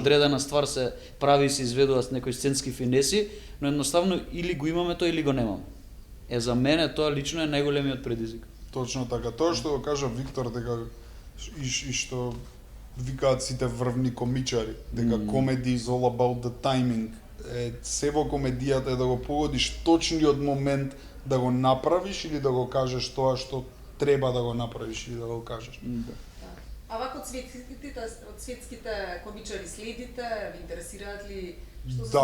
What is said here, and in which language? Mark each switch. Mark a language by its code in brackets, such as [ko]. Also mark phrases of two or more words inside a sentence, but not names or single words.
[mk] одредена ствар се прави и се изведува с некои сценски финеси, но едноставно или го имаме тоа или го немаме. За мене тоа лично е најголемиот предизвик. Точно така. Тоа што го кажа Виктор, дека и што викаат сите врвни комичари, дека [en] comedy is all about the timing. [mk] Се во комедијата е да го погодиш точниот момент да го направиш или да го кажеш тоа што треба да го направиш или да го кажеш. А вака од светските комичари следите, ви интересираат ли што се